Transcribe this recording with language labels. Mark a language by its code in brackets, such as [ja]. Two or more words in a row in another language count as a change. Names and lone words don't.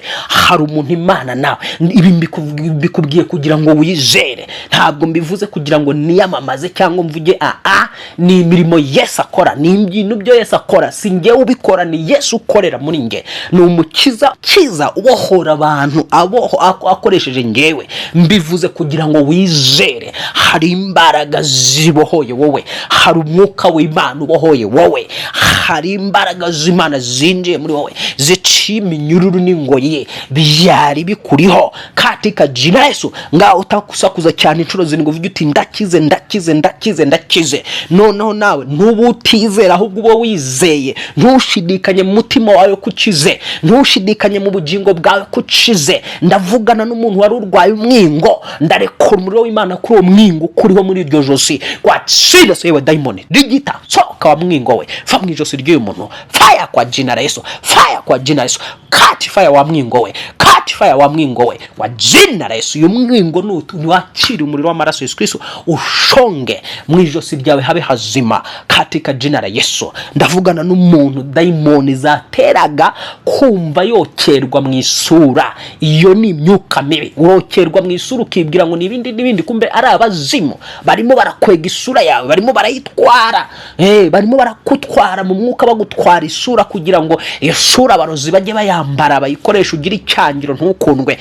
[rw] Hari umuntu Imana nawe ibi mbikubwiye kugira ngo wizere, ntabwo mbivuze kugira ngo niyamamaze cyangwa mvuge ni imirimo Yesu akora, ni ibintu byo Yesu akora, si ngewe ubikora, ni Yesu ukorera muri nge ni umukiza kiza ubohora abantu akoresheje ngewe. Mbivuze kugira ngo wizere hari imbaraga zibohoye wowe, hari umwuka w'Imana ubohoye wowe, hari imbaraga z'Imana zinjiye muri wowe ziciye iminyururu n'ingoyi byari bikuriho [sw] katika jina Yesu. [rw] Ngaho utakusakuza cyane inshuro zirindwi uvuga uti ndakize ndakize ndakize ndakize. Noneho nawe ntubutizera ahubwo uba wizeye, ntushidikanye mu mutima wawe kukize, ntushidikanye mu bugingo bwawe kukize. Ndavugana n'umuntu wari urwaye umwingo, ndarekura umuriro w'Imana kuri uwo mwingo ukuriho muri iryo josi. Watsira yewe daimoni rigita soka wa mwingo we, fa mu ijosi ry'uyu muntu, fire kwa jina Yesu, fire kwa jina Yesu, [en] catch fire [rw] wa mwingo we, [en] catch fire [rw] wa mwingo we [sw] wa jina Yesu. [rw] Uyu mwingo niwakira umuriro w'amaraso Yesu Kristo ushonge mu ijosi ryawe habe hazima [sw] katika jina Yesu. [rw] Ndavugana n'umuntu daimoni zateraga kumva yokerwa mu isura. Iyo ni imyuka mibi, urokerwa mu isura ukibwira ngo nibindi kumbe ari abazimu barimo barakwega isura yawe, barimo barayitwara, barimo barakutwara mu mwuka bagutwara isura kugira ngo iyo sura abarozi bajye bayambara bayikoresha ugira icyangiro ntukundwe.